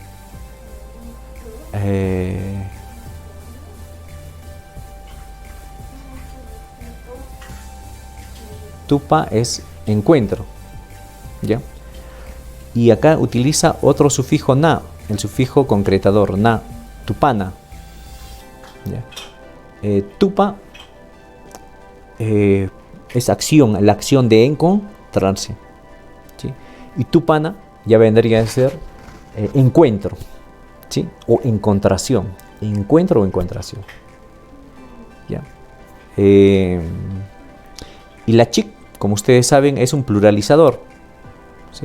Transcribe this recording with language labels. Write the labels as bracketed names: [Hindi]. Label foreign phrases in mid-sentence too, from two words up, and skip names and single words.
[Spanish] Tupa es encuentro, ¿ya? Y acá utiliza otro sufijo na, el sufijo concretador, [Quechua] na, tupana, [Spanish] ¿ya? Tupa es acción, la acción de encontrarse, ¿sí? Y tupana ya vendría a ser encuentro, ¿sí? O encontración, encuentro o encontración, ¿ya? Y la chic, como ustedes saben, es un pluralizador, ¿sí?